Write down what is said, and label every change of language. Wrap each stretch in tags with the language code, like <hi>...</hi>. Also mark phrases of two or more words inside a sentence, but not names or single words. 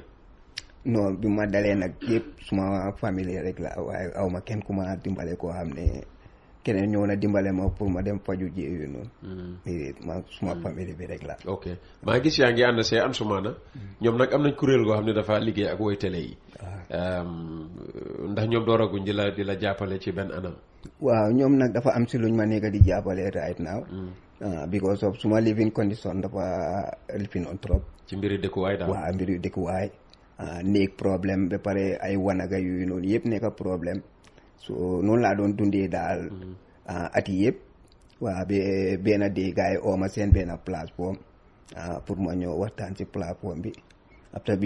<wo>non bi ma dalee nag yëpp suma famille rek la waaye aw ma kenn ku ma dimbale koo xam ne keneen ñëw na dimbale ma pour ma dem faju ji yooyu noonu. ma suma famille bi rek la. ok maa gis yaa ngi ànd see Ansoumana ñoom nag am nañ kuréel goo xam ne dafa liggéey ak woy télé yi. ndax ñoom dooraguñ di la jàppale ci benn anam. waaw ñoom nag dafa am si luñ ma nekk di jàppale</wo> <en>right now. because of</en> <wo>suma</wo> <en>living condition</en> <wo>dafa lifin on trop. ci mbiri dëkkuwaay daal. waaw mbiri dëkkuwaay. néeg problème ba pare ay wanaga yooyu noonu yëpp nekk problème. so noonu laa doon dundee daal at yi yëpp waaw ba benn dee gars yi oo ma seen benn plateforme pour ma ñëw waxtaan ci plateforme bi après bi ñu</wo>